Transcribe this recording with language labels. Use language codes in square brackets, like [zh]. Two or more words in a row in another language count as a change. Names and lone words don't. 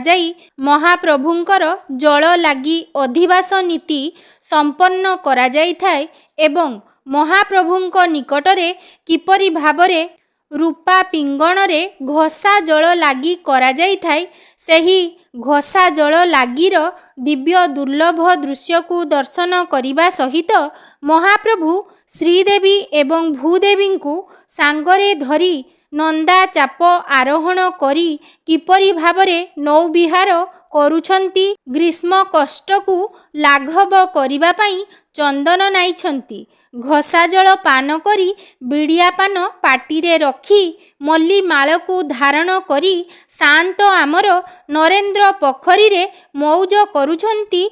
[or] ଯାଇ ମହାପ୍ରଭୁଙ୍କର ଜଳ ଲାଗି ଅଧିବାସ ନୀତି ସମ୍ପନ୍ନ କରା ଯାଇ ଥାଏ ଏବଂ ମହାପ୍ରଭୁଙ୍କ ନିକଟରେ କିପରି ଭାବରେ ରୂପା ପିଙ୍ଗଣ ରେ ଘୋଷା ଜଳ ଲାଗି କରା ଯାଇ ଥାଏ ସେହି ଘୋଷା ଜଳ ଲାଗିର ଦିବ୍ୟ ଦୁର୍ଲଭ ଦୃଶ୍ୟ କୁ ଦର୍ଶନ କରିବା ସହିତ ମହାପ୍ରଭୁ ଶ୍ରୀଦେବୀ ଏବଂ ଭୂଦେବୀ କୁ ସାଙ୍ଗରେ ଧରି ନନ୍ଦା ଚାପ ଆରୋହଣ କରି କିପରି ଭାବରେ ନୌବିହାର କରୁଛନ୍ତି ଗ୍ରୀଷ୍ମ କଷ୍ଟ କୁ ଲାଘବ କରିବା ପାଇଁ ଚନ୍ଦନ ନାଉଛନ୍ତି। ଘୋଷା ଜଳ ପାନ କରି ବିଡ଼ିଆ ପାନ ପାଟିରେ ରଖି ମଲ୍ଲୀ ମାଳ କୁ ଧାରଣ କରି ଶାନ୍ତ ଆମର ନରେନ୍ଦ୍ର ପୋଖରୀ ରେ ମଉଜ କରୁଛନ୍ତି।